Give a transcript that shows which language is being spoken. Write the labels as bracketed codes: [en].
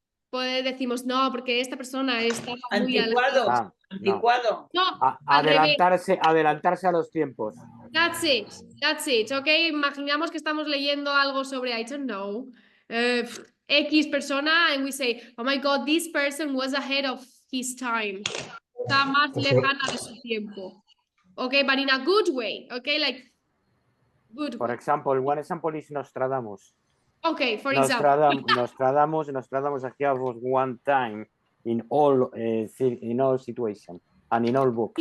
[es] Pues decimos, no, porque esta persona está muy Anticuado. Anticuado. No, al revés. Adelantarse a los tiempos. [en] That's it, ok. [es] Imaginamos que estamos leyendo algo sobre, [en] I don't know, X persona, and we say, oh my God, this person was ahead of his time. [es] Está más lejana de su tiempo. [en] Ok, but in a good way, ok, like, good For way. example, one example is Nostradamus. Ok, for example. Nostradamus ahead of one time in all situations and in all books.